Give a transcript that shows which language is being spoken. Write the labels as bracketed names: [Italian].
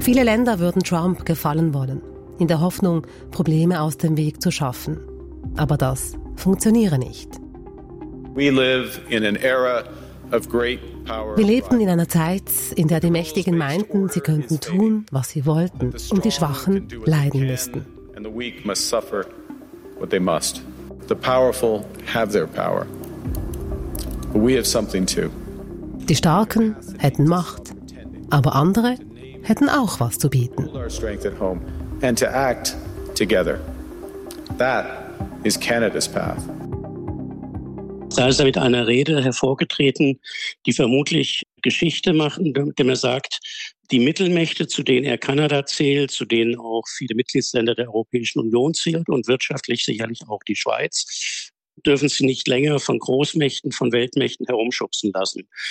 [German] Viele Länder würden Trump gefallen wollen, in der Hoffnung, Probleme aus dem Weg zu schaffen. Aber das funktioniere nicht. [English] We live in an era of great power. [German] Wir lebten in einer Zeit, in der die Mächtigen meinten, sie könnten tun, was sie wollten, und die Schwachen leiden müssten. [English] And the weak must suffer what they must. The powerful have their power. But we have something too. [German] Die Starken hätten Macht, aber andere hätten auch was zu bieten. [English] And to act together. That is Canada's path. [German] Da ist er mit einer Rede hervorgetreten, die vermutlich Geschichte machen, indem er sagt, die Mittelmächte, zu denen er Kanada zählt, zu denen auch viele Mitgliedsländer der Europäischen Union zählt und wirtschaftlich sicherlich auch die Schweiz, dürfen sie nicht länger von Großmächten, von Weltmächten herumschubsen lassen.